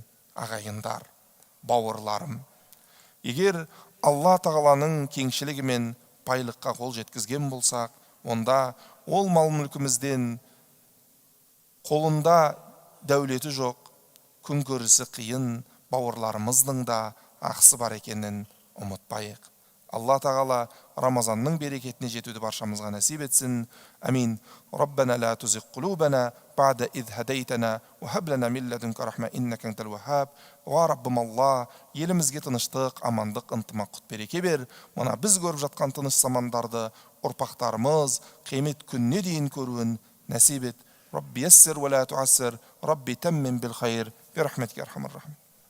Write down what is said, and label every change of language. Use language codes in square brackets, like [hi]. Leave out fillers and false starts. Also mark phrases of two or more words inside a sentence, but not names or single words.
[kk] Ағайындар, бауырларым, егер Алла тағаланың кеңшілігі мен байлыққа қол жеткізген болсақ, онда ол мал-мүлкімізден қолында дәулеті жоқ, күн көрісі қиын бауырларымыздың да ақысы бар екенін ұмытпайық. Алла тағала Рамазанның берекетіне жетуді баршамызға нәсіп етсін. Амин. [ar] رَبَّنَا لَا تُزِغْ قُلُوبَنَا بَعْدَ إِذْ هَدَيْتَنَا وَهَبْ لَنَا مِنْ لَدُنْكَ رَحْمَةً إِنَّكَ أَنْتَ الْوَهَّابُ. [kk] Ва Раббым Алла, елімізге тыныштық, амандық, ынтымақ, құт береке бер. Мына біз көріп жатқан тыныш замандарды ұрпақтарымыз қиямет күніне дейін көруін нәсіп ет. [ar] رَبِّ يَسِّرْ وَلَا تُعَسِّرْ رَبِّ تَمِّمْ بِالْخَيْرِ بِرَحْمَتِكَ أَرْحَمَ الرَّاحِمِينَ.